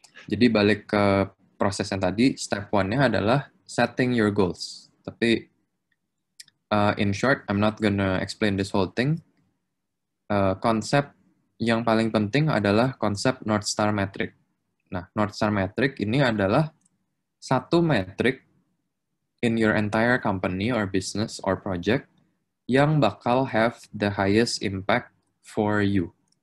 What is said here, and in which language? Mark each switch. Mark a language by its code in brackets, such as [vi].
[id] Jadi balik ke proses yang tadi, step 1-nya adalah [en] setting your goals. Tapi in short, I'm not gonna explain this whole thing. [id] Konsep yang paling penting adalah konsep North Star Metric. Nah, North Star Metric ini adalah satu metrik [en] in your entire company or business or project [id] yang bakal [en] have the highest impact for you.